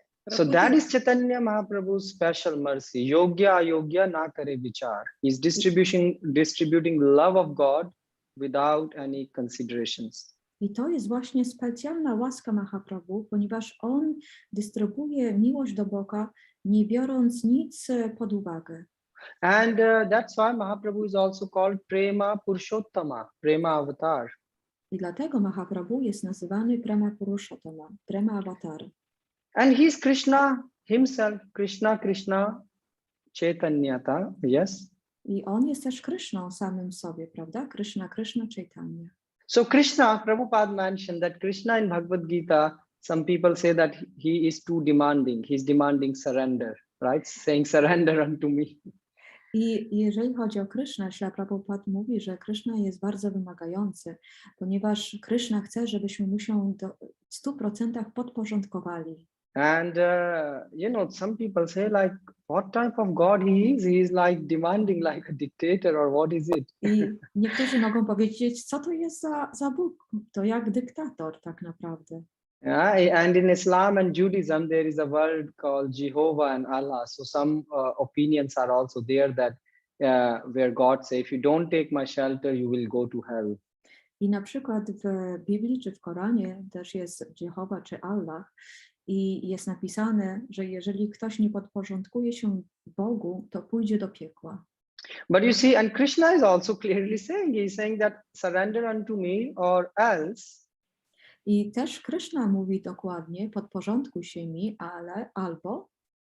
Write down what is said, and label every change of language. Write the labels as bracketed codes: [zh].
[en] So that is Chaitanya Mahaprabhu's special mercy. [sa] Yogya ayogya na kare vichar. [en] He's distributing love of God without any considerations. [pl] I to jest właśnie specjalna łaska Mahaprabhu, ponieważ on dystrybuuje miłość do Boga, nie biorąc nic pod uwagę. [en] And that's why Mahaprabhu is also called Prema Purushottama, Prema Avatar. [pl] I dlatego Mahaprabhu jest nazywany Prema Purushottama, Prema Avatar. [en] And he's Krishna himself, Krishna Chaitanyata, yes. [pl] I on jest też Krishną samym sobie, prawda? Krishna Chaitanya. [en] So Krishna, Prabhupada mentioned that Krishna in Bhagavad Gita, some people say that he is too demanding. He's demanding surrender, right? Saying surrender unto me. [pl] I jeżeli chodzi o Krishna, Śrila Prabhupada mówi, że Krishna jest bardzo wymagający, ponieważ Krishna chce, żebyśmy mu się w 100% podporządkowali. [en] And some people say like, what type of God he is? He is like demanding like a dictator, or what is it? [pl] I niektórzy mogą powiedzieć, co to jest za Bóg? To jak dyktator tak naprawdę. [en] Yeah, and in Islam and Judaism, there is a word called Jehovah and Allah. So some opinions are also there that where God says, if you don't take my shelter, you will go to hell. [pl] I na przykład w Biblii czy w Koranie też jest Jehovah czy Allah i jest napisane, że jeżeli ktoś nie podporządkuje się Bogu, to pójdzie do piekła. [en] But you see, and Krishna is also clearly saying, he's saying that surrender unto me or else. [pl] I też Krishna mówi dokładnie, podporządkuj się mi, albo